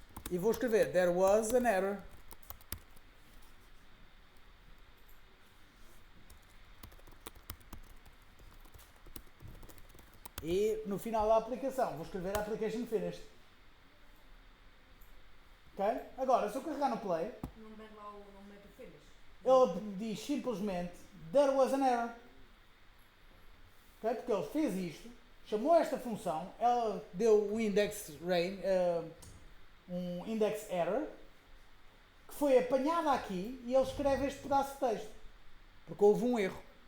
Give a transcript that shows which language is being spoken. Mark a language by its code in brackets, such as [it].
[pt] e vou escrever [en] there was an error [pt] e no final da aplicação vou escrever [en] application finished. [pt] Ok? Agora, se eu carregar no play, Não mete lá o não mete o finish. ele diz simplesmente [en] there was an error. Okay? [pt] Porque ele fez isto, chamou esta função, ela deu um index range, um index error, que foi apanhada aqui e ele escreve este pedaço de texto. Porque houve um erro.